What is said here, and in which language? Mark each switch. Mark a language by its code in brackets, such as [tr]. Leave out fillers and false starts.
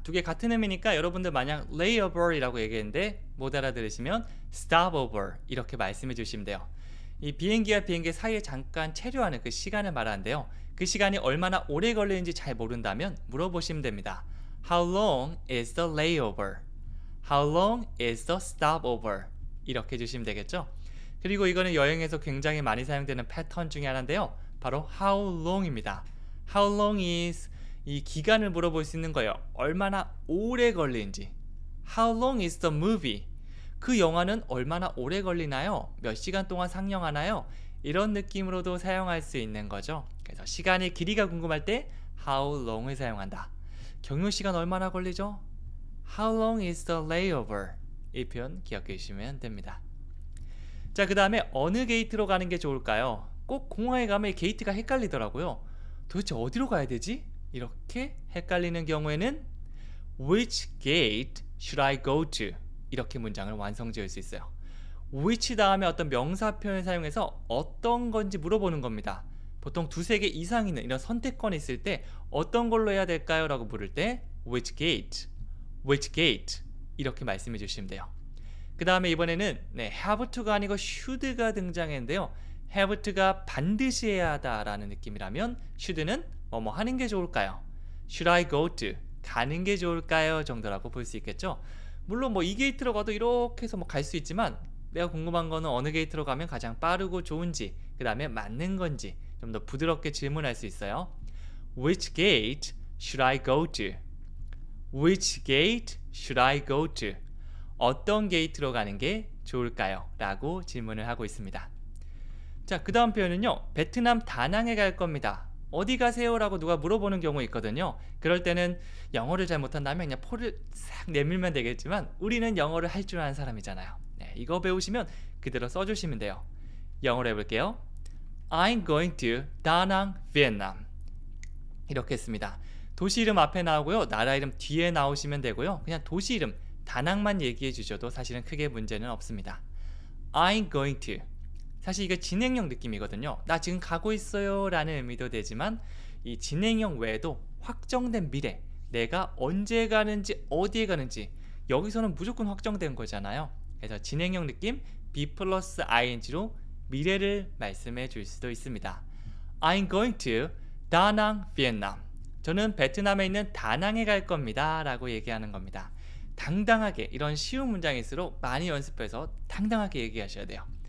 [ko] 두 개 같은 의미니까 여러분들 만약 layover이라고 얘기했는데 못 알아들으시면 stopover 이렇게 말씀해 주시면 돼요. 이 비행기와 비행기 사이에 잠깐 체류하는 그 시간을 말하는데요. 그 시간이 얼마나 오래 걸리는지 잘 모른다면 물어보시면 됩니다. [en] How long is the layover? How long is the stopover? [ko] 이렇게 해주시면 되겠죠. 그리고 이거는 여행에서 굉장히 많이 사용되는 패턴 중에 하나인데요. 바로 how long입니다. [en] How long is [ko] 이 기간을 물어볼 수 있는 거예요. 얼마나 오래 걸리는지. [en] How long is the movie? [ko] 그 영화는 얼마나 오래 걸리나요? 몇 시간 동안 상영하나요? 이런 느낌으로도 사용할 수 있는 거죠. 그래서 시간의 길이가 궁금할 때 how long을 사용한다. 경유 시간 얼마나 걸리죠? [en] How long is the layover? [ko] 이 표현 기억해 주시면 됩니다. 자, 그 다음에 어느 게이트로 가는 게 좋을까요? 꼭 공항에 가면 이 게이트가 헷갈리더라고요. 도대체 어디로 가야 되지? 이렇게 헷갈리는 경우에는 [en] Which gate should I go to? [ko] 이렇게 문장을 완성지을 수 있어요. which 다음에 어떤 명사 표현을 사용해서 어떤 건지 물어보는 겁니다. 보통 두세 개 이상 있는 이런 선택권이 있을 때 어떤 걸로 해야 될까요? 라고 물을 때 which gate, which gate 이렇게 말씀해 주시면 돼요. 그 다음에 이번에는 have to가 아니고 should가 등장했는데요. have to가 반드시 해야 하다라는 느낌이라면 should는 뭐뭐 하는 게 좋을까요? [en] Should I go to? [ko] 가는 게 좋을까요? 정도라고 볼 수 있겠죠. 물론 뭐 이 게이트로 가도 이렇게 해서 뭐 갈 수 있지만 내가 궁금한 거는 어느 게이트로 가면 가장 빠르고 좋은지 그 다음에 맞는 건지 좀 더 부드럽게 질문할 수 있어요. [en] Which gate should I go to? Which gate should I go to? [ko] 어떤 게이트로 가는 게 좋을까요? 라고 질문을 하고 있습니다. 자, 그 다음 표현은요. 베트남 다낭에 갈 겁니다. 어디 가세요? 라고 누가 물어보는 경우 있거든요. 그럴 때는 영어를 잘 못한다면 그냥 포를 싹 내밀면 되겠지만 우리는 영어를 할 줄 아는 사람이잖아요. 네, 이거 배우시면 그대로 써주시면 돼요. 영어로 해볼게요. [en] I'm going to Da Nang, Vietnam. [ko] 이렇게 했습니다. 도시 이름 앞에 나오고요. 나라 이름 뒤에 나오시면 되고요. 그냥 도시 이름 다낭만 얘기해 주셔도 사실은 크게 문제는 없습니다. [en] I'm going to. [ko] 사실 이게 진행형 느낌이거든요. 나 지금 가고 있어요 라는 의미도 되지만 이 진행형 외에도 확정된 미래, 내가 언제 가는지 어디에 가는지 여기서는 무조건 확정된 거잖아요. 그래서 진행형 느낌 be 플러스 ing로 미래를 말씀해 줄 수도 있습니다. [en] I'm going to Da Nang, Vietnam. [ko] 저는 베트남에 있는 다낭에 갈 겁니다 라고 얘기하는 겁니다. 당당하게 이런 쉬운 문장일수록 많이 연습해서 당당하게 얘기하셔야 돼요.